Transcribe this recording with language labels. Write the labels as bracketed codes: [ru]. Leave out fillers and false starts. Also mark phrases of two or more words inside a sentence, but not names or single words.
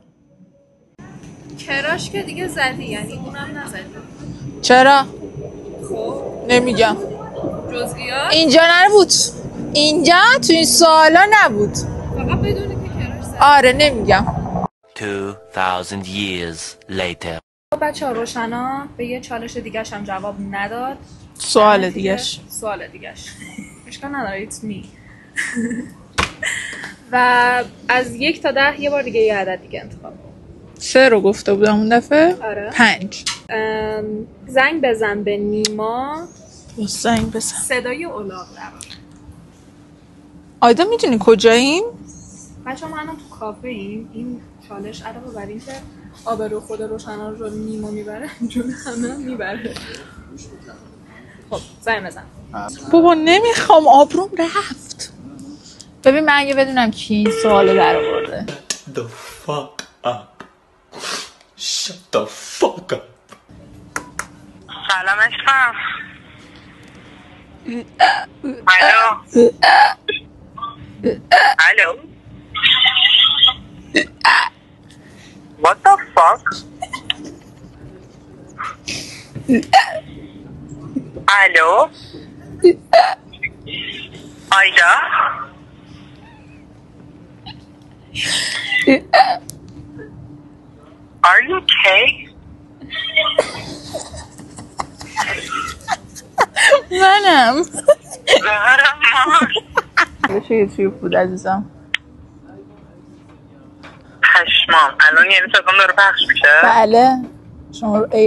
[fa] کراش که دیگه زدی، یعنی اونم نزدی. چرا؟ خب نمیگم. جزئیات اینجا نبود، اینجا تو این سوالا نبود. فقط بدونی که کراش زدی. آره نمیگم. [en] 2000 years later. [fa] بچه ها روشنا به یه چالش دیگه‌ش هم جواب نداد. سوال دیگهش اشکال نداره، [en] it's me. [fa] و از 1 تا 10 یه بار دیگه یه عدد دیگه انتخاب کن. 3 رو گفته بودم اون دفعه. آره. 5. زنگ بزن به نیما. زنگ بزن. صدای الاغ در. آیدا میدونی کجاییم؟ بچه ها ما الان تو کافه ایم. این چالش علاوه بر این که آبرو خود روشنا رو نیما میبره، جون همه میبره. خب زنگ بزن. بابا نمیخوام، آبروم رفت. ببین من اگه بدونم کی این سوالو در آورده. [en] The fuck up. Shut the fuck up. [fa] سلام عشقم. الو الو. [en] What the fuck? [fa] الو آیدا. [en] Are you okay? [fa] منم. زهرم مار. چه یوتیوب بود عزیزم. پشمام الان یعنی صدام داره پخش میشه؟ بله. شما رو ایران.